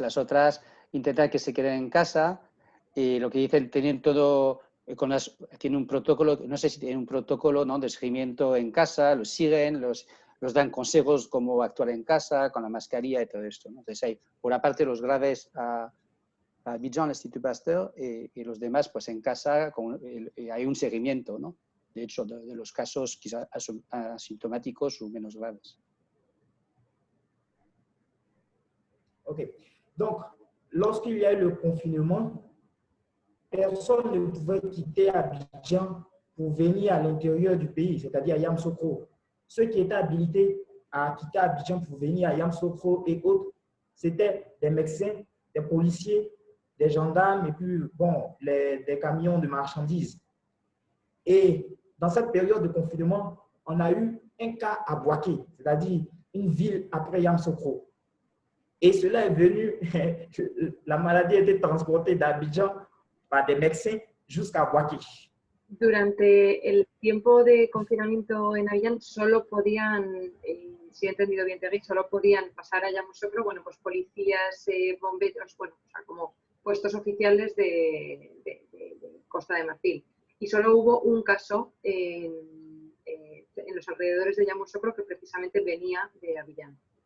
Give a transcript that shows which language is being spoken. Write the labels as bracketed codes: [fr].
[es] Las otras intentan que se queden en casa y lo que dicen, tienen todo, tienen un protocolo, no sé si tienen un protocolo, ¿no?, de seguimiento en casa, los siguen, los dan consejos cómo actuar en casa, con la mascarilla y todo esto, ¿no? Entonces hay, por aparte, los graves a Abidjan, al Institut Pasteur, y los demás, pues en casa hay un seguimiento, ¿no?, de hecho, de los casos quizás asintomáticos o menos graves. [en] OK. [fr] Donc, lorsqu'il y a eu le confinement, personne ne pouvait quitter Abidjan pour venir à l'intérieur du pays, c'est-à-dire à Yamoussoukro. Ceux qui étaient habilités à quitter Abidjan pour venir à Yamoussoukro et autres, c'était des médecins, des policiers, des gendarmes et puis, bon, des camions de marchandises. Et dans cette période de confinement, on a eu un cas à Boaké, c'est-à-dire une ville après Yamoussoukro. Et cela est venu, la maladie a été transportée d'Abidjan par des médecins jusqu'à Boaké. [es] Durante el tiempo de confinamiento en Abidjan solo podían, si he entendido bien, Terry, solo podían pasar a Yamoussoukro, bueno, pues policías, bomberos, bueno, o sea, como puestos oficiales de Costa de Marfil. Y solo hubo un caso en los alrededores de Yamoussoukro que precisamente venía de Abidjan.